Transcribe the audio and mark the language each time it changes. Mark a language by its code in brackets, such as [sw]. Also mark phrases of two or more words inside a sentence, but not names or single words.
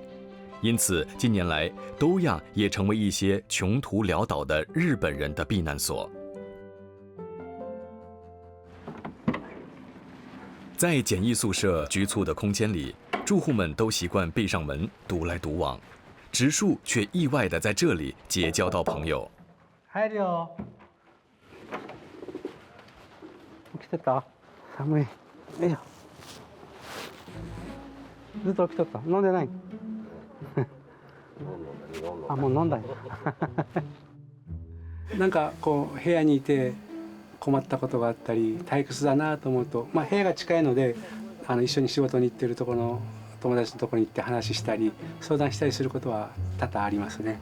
[zh] 因此，近年来，都亚也成为一些穷途潦倒的日本人的避难所。在简易宿舍局促的空间里，住户们都习惯闭上门，独来独往，植树却意外地在这里结交到朋友。 [ja] 入るよ。起きてた？寒い。よいしょ。ずっと起きとった。飲んでない？あ、もう飲んだよ。なんかこう部屋にいて困ったことがあったり退屈だなと思うと、まあ部屋が近いので一緒に仕事に行ってるところの友達のところに行って話したり相談したりすることは多々ありますね。